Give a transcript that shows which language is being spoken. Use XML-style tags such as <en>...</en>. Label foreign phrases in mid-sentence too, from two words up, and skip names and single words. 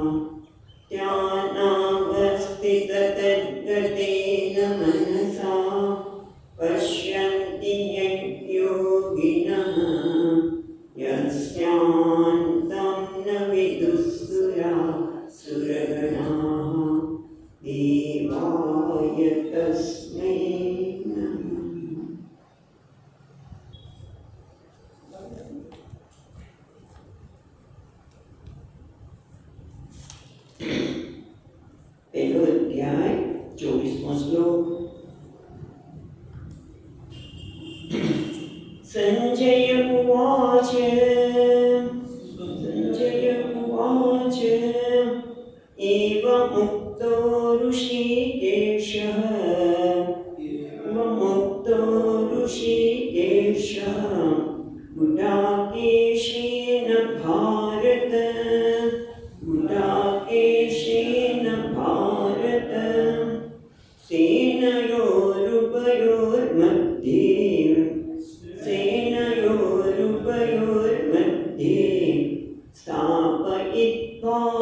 <sa>ध्यानावस्थिततद्गतेन मनसा पश्यन्ति यं योगिनः यस्यान्तं न विदुःसुरासुरगणाः देवाय तस्मै नमः।</sa> <gu>પહેલો અધ્યાય 24મો શ્લોક।</gu> <sa>संजय उवाच एवमुक्तो ऋषिकेशः गुडाकेशेन भारत सेनयोरुभयोर्मध्ये स्थापयित्वा</sa>